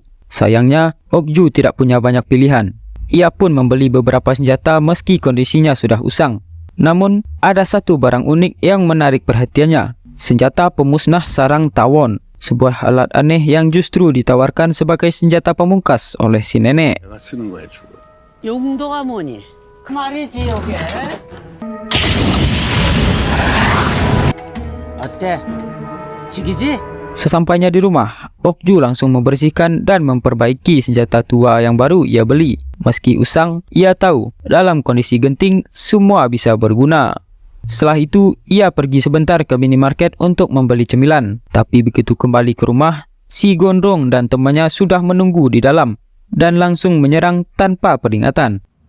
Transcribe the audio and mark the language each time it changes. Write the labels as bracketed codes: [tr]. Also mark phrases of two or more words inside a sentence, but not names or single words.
[id] Sayangnya, Okju tidak punya banyak pilihan. Ia pun membeli beberapa senjata meski kondisinya sudah usang. Namun, ada satu barang unik yang menarik perhatiannya. Senjata pemusnah sarang tawon. Sebuah alat aneh yang justru ditawarkan sebagai senjata pamungkas oleh si nenek. [ko] 내가 쓰는 거야 주로. 용도가 뭐니? 그 말이지 요게. 어때? 죽이지? [id] Sesampainya di rumah, Okju langsung membersihkan dan memperbaiki senjata tua yang baru ia beli. Meski usang, ia tahu dalam kondisi genting semua bisa berguna. Setelah itu, ia pergi sebentar ke minimarket untuk membeli cemilan. Tapi begitu kembali ke rumah, si gondrong dan temannya sudah menunggu di dalam dan langsung menyerang tanpa peringatan.